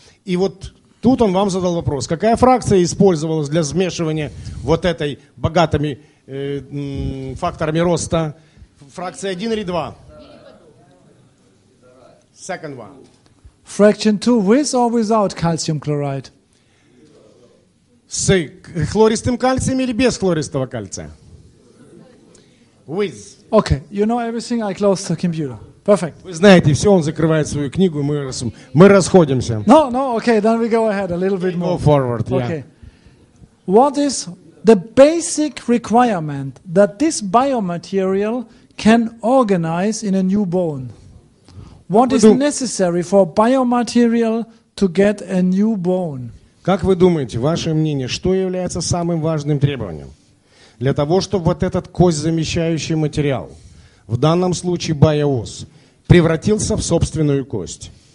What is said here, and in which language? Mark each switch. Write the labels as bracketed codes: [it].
[ru] И вот тут он вам задал вопрос, какая фракция использовалась для смешивания вот этой богатыми факторами роста? Фракция 1 или 2? [en] Second one. Fraction 2 with or without calcium chloride? [ru] С хлористым кальцием или без хлористого кальция? [en] With. Okay, you know everything, I close the computer. Perfect. [ru] Вы знаете, все, он закрывает свою книгу, мы расходимся. [en] No, okay, then we go ahead a little bit more. Go forward, yeah. Okay. What is the basic requirement that this biomaterial can organize in a new bone? What is necessary for biomaterial to get a new bone? [ru] Как вы думаете, ваше мнение, что является самым важным требованием для того, чтобы вот этот кость-замещающий материал, в данном случае BioOS, превратился в собственную кость?